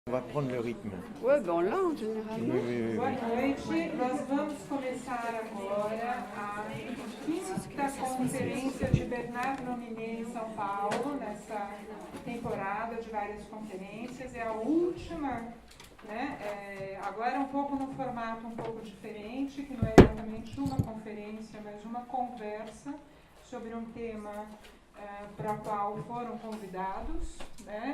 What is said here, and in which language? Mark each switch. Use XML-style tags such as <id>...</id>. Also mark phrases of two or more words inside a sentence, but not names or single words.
<fr>On va prendre le rythme. Oui, ben on l'a en général. Oui.</fr> <pt>Boa noite, nós vamos começar agora a quinta conferência de Bernard Nominet em São Paulo, nessa temporada de várias conferências. É a última, né? Agora um pouco no formato um pouco diferente, que não é exatamente uma conferência, mas uma conversa sobre um tema para o qual foram convidados, né?</pt>